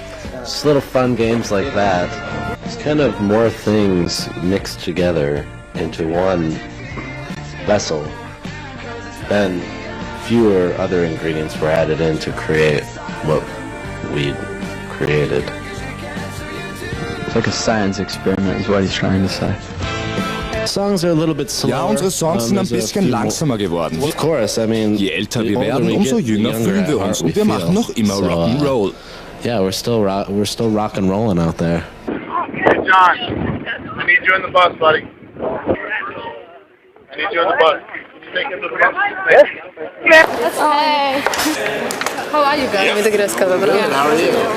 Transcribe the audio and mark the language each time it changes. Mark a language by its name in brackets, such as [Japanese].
[English] Just little fun games like that. It's kind of more things mixed together into one vessel, then fewer other ingredients were added in to create what we created. It's like a science experiment is what he's trying to say. Songs are a little bit slower. [German] Ja, unsere Songs sind ein bisschen langsamer geworden. [English] Of course, I mean, [German] je älter wir werden, umso jünger fühlen wir uns und wir machen noch immer Rock'n'Roll. [English] Yeah, we're still rock and rolling out there. Hey John, I need you in the bus, buddy. I need you in the bus. Can you take him to the bus? Yes. Hey. How are you guys? Good, how are you?